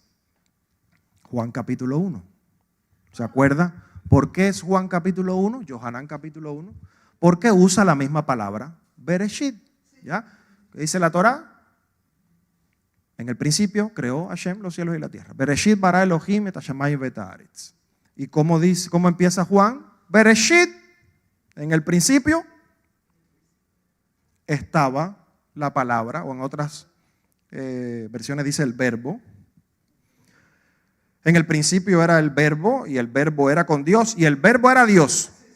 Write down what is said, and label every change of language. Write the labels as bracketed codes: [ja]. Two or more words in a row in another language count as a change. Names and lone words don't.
[es] Juan capítulo 1. ¿Se acuerda? ¿Por qué es Juan capítulo 1? Yohanan capítulo 1. Porque usa la misma palabra, Bereshit. ¿Ya? ¿Qué dice la Torá? En el principio creó Hashem los cielos y la tierra. [he] בראשית ברא אלהים את השמים ואת הארץ. [es] ¿Y cómo empieza Juan? Bereshit. En el principio estaba la palabra, o en otras versiones dice el verbo. En el principio era el verbo, y el verbo era con Dios, y el verbo era Dios.